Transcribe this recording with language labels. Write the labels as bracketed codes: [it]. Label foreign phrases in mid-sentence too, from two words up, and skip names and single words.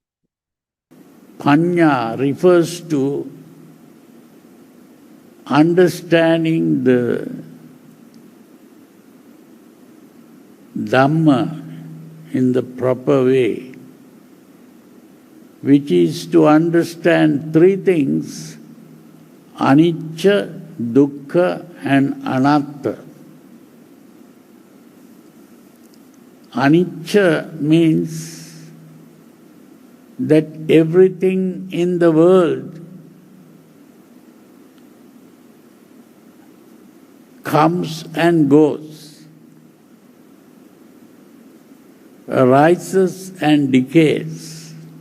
[en] Panya refers to understanding the Dhamma in the proper way, which is to understand three things: [pi] Anicca, Dukkha and Anatta. [en] Anicca means that everything in the world comes and goes, arises and decays.